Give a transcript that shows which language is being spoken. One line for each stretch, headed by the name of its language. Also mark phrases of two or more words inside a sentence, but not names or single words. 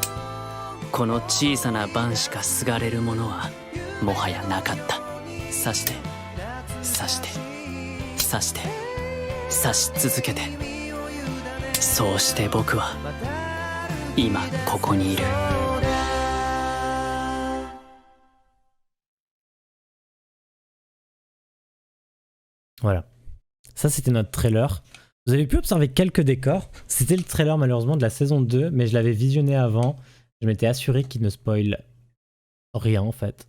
Japanese: この小さな番しかすがれるものはもはやなかった。刺して刺して刺して刺し続けて、そうして僕は今ここにいる。
French: Voilà. Ça, c'était notre trailer. Vous avez pu observer quelques décors. C'était le trailer, malheureusement, de la saison 2, mais je l'avais visionné avant. Je m'étais assuré qu'il ne spoil rien, en fait.